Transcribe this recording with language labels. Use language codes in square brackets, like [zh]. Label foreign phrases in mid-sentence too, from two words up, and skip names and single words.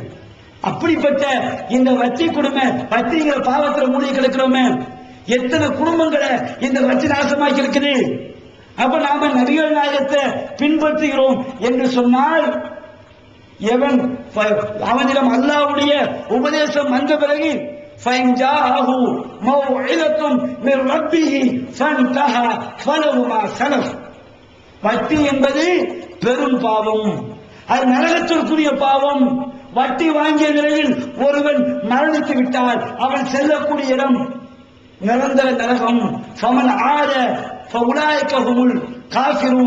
[ta] அப்படிப்பட்ட இந்த வட்டி கொடுமை, வட்டிங்கிற பாவத்தில் மூடி கிடக்கிறோமே, எத்தனை குடும்பங்களை இந்த வட்டி நாசமாக்கி இருக்குது. அப்ப நாம நபிகள் நாயகத்தை பின்பற்றுகிறோம் என்று சொன்னால், எவன் அவனிடம் அல்லாஹ்வுடைய உபதேசம் வந்த பிறகு [ar] فَإِنْ جَاءَهُ مَوْعِظَةٌ مِنْ رَبِّهِ فَانْتَهَى فَلَهُ مَا سَلَفَ. [ta] வட்டி என்பது பெரும் பாவம், அது நரகத்திற்குரிய பாவம். வட்டி வாங்கிய நிலையில் ஒருவன் மரணித்து விட்டால் அவன் செல்லக்கூடிய இடம் நிரந்தர நரகம். [ar] فمن عاد فأولئك هم الكافرون.